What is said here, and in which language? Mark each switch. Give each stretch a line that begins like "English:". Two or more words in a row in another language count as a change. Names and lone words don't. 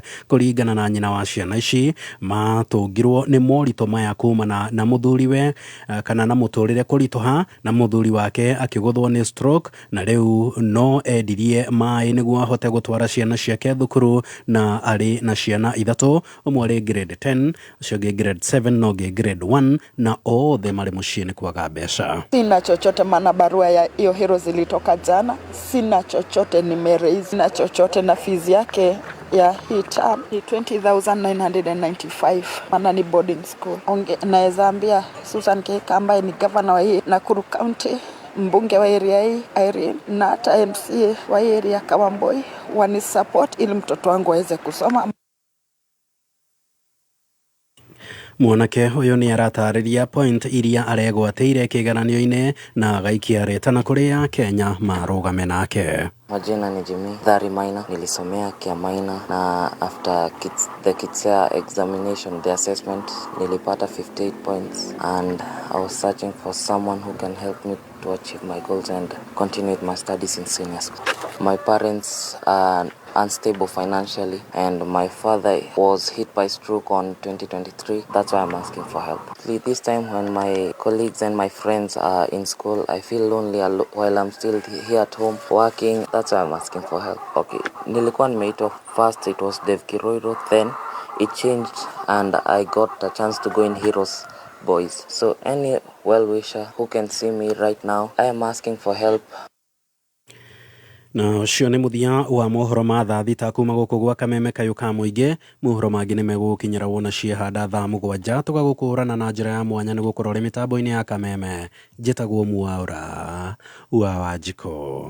Kikuyu: Kũringana na nyina wa ciana ici matũngirwo nĩ moritũ maya kumana na mũthuriwe kana na mũtũrĩre kũritũha na mũthuri wake akĩgũthwo nĩ stroke na rĩu no endirie maĩ nĩguo gũtwara ciana ciake thukuru na arĩ na ciana 3, ũmwe arĩ grade 10, ũcio ũngĩ grade 7 na ũngĩ grade 1 na othe marĩ mũciĩ nĩ kwaga mbeca.
Swahili: Sina chochote, maana barua ya hiyo hero zilitoka jana. Sina chochote, nimeraise na chochote na fees yake ya hii term ni 20,995, maana ni
English: boarding school.
Swahili: Naweza ambia Susan Keka ambaye ni governor wa hii Nakuru County, mbunge wa area hii Irene na hata MCA wa area Kawamboi wani support ili mtoto wangu aweze kusoma.
Kikuyu: Mwanake ũyũ nĩ aratarĩria point iria aregwatĩire kĩgeranio-inĩ na agaikia retana kũrĩa Kenya marũgame nake.
Swahili: Majina ni Jimmy Thari Maina, nilisomea Kiamaina na
English: after the KITSEA examination, the assessment, nilipata 58 points and I was searching for someone who can help me to achieve my goals and continue with my studies in senior school. My parents are unstable financially, and my father was hit by stroke on 2023. That's why I'm asking for help. This time when my colleagues and my friends are in school, I feel lonely while I'm still here at home working. That's why I'm asking for help. Okay,
Swahili: nilikuwa nimeitwa
English: first, it was Dev Kiroiro, then it changed and I got a chance to go in Heroes Boys. So any well-wisher who can see me right now, I am asking for help.
Kikuyu: Na ucio nĩ muthia wa mohoro ma thaa thita kuma gũkũ gwa Kameme Kayuka Mũingĩ. Mohoro mangĩ nĩ megũkinyĩra wona ciehanda thaa 7 tũgagũkũrana na njĩra ya mwanya nĩ gũkorwo rĩ mĩtambo-inĩ ya Kameme. Njĩtagwo Mwaura wa Wanjiko.